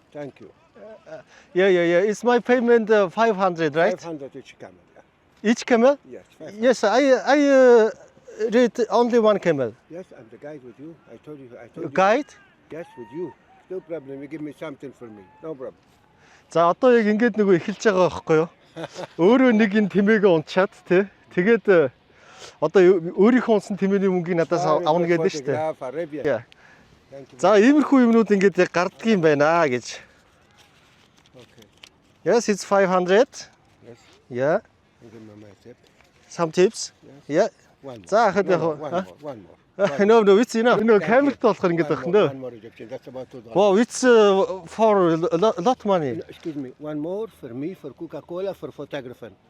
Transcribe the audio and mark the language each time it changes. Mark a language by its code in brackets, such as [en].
[en] Thank you. Yeah. It's my payment 500, right? 500 each camel. Yeah. Each camel? Yes. 500. Yes, I read only one camel. Yes, I'm the guide with you. I told you. You. Guide? Yes, with you. No problem. You give me something for me. No problem. [mn] За одоо яг ингээд нөгөө эхэлж байгаа байхгүй юу? Өөрөө нэг энэ тэмээгээ унчаад тий. Тэгээд одоо өөрийнхөө унсан тэмээний мөнгийг надаас авна гэдэг шүү дээ. [en] Arabia. Yeah. Thank you. [mn] За иймэрхүү юмнууд ингээд яг гарддаг юм байна гэж. [en] Okay. Yes, it's 500. Yes. Yeah. Give me my tip. Some tips. Yeah. One more. [mn] За хад яг [en] One more. No, it's enough. [mn] Нөгөө камерт болохоор ингээд байх нөө. [en] One more Egyptian. That's about $2. Wow, it's for a lot money. Excuse me. One more for me, for Coca-Cola, for photographer.